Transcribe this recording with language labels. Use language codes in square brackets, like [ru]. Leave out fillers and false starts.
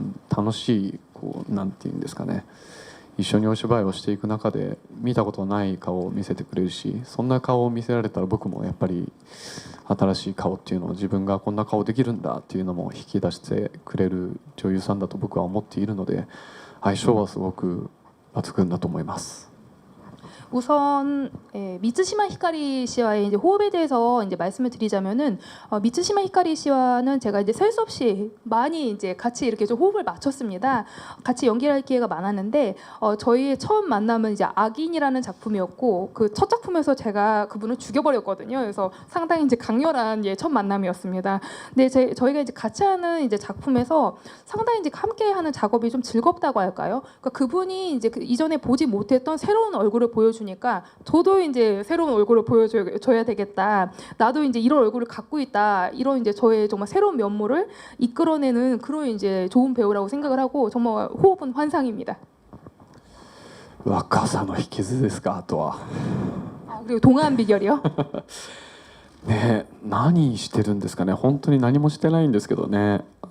[ja] 楽しいなんていうんですかね、一緒にお芝居をしていく中で見たことない顔を見せてくれるし、そんな顔を見せられたら僕もやっぱり新しい顔っていうのを、自分がこんな顔できるんだっていうのも引き出してくれる女優さんだと僕は思っているので、相性はすごく抜群だと思います。 [ko] 우선 미츠시마 히카리 씨와의 이제 호흡에 대해서 이제 말씀을 드리자면은 미츠시마 히카리 씨와는 제가 이제 셀 수 없이 많이 이제 같이 이렇게 좀 호흡을 맞췄습니다. 같이 연기할 기회가 많았는데 저희의 처음 만남은 이제 악인이라는 작품이었고, 그 첫 작품에서 제가 그분을 죽여버렸거든요. 그래서 상당히 이제 강렬한 첫 만남이었습니다. 근데 저희가 이제 같이 하는 이제 작품에서 상당히 이제 함께하는 작업이 좀 즐겁다고 할까요? 그러니까 그분이 이제 이전에 보지 못했던 새로운 얼굴을 보여주니까 저도 이제 새로운 얼굴을 보여줘야 되겠다. 나도 이제 이런 얼굴을 갖고 있다. 이런 이제 저의 정말 새로운 면모를 이끌어내는 그런 이제 좋은 배우라고 생각을 하고, 정말 호흡은 환상입니다. [ja] 若さの秘訣ですか、あとは。 [ko] 그리고 동안 비결이요? [ja] ね、何してるんですかね。本当に何もしてないんですけどね。